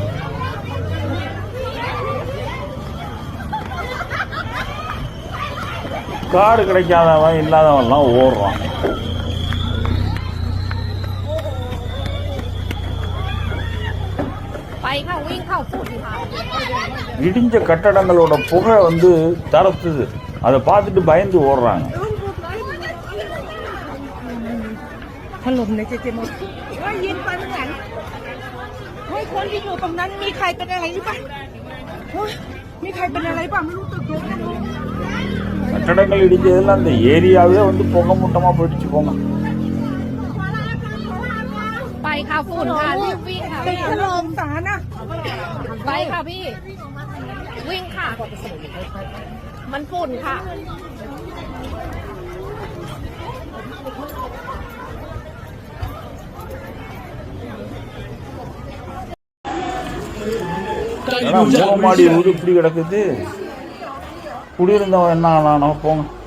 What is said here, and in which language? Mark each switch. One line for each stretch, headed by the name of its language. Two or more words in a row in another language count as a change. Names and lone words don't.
Tamil: காரு கிடைக்காதவன் இல்லாதவன்லாம் ஓடுறான். இடிஞ்ச கட்டடங்களோட புகை தரத்துது. அதை பார்த்துட்டு பயந்து ஓடுறாங்க.
Thai: คนที่อยู่ตรงนั้นมีใครเป็นอะไรหรือเปล่ามีใครเป็นอะไรเปล่าไม่รู้ตึกเยอะจังเลย
Tamil: கட்டடங்கள் இடிஞ்சதெல்லாம் அந்த ஏரியாவே புகை மூட்டமா போயிடுச்சு. போங்க
Thai: ไปค่ะฝุ่นค่ะรีบวิ่งค่ะ ตึกถล่มสารนะ ไปค่ะพี่วิ่งค่ะมันฝุ่นค่ะ
Tamil: மாடி ஊர் இப்படி கிடக்குது. குடியிருந்தவன் என்ன ஆனானோ. போங்க.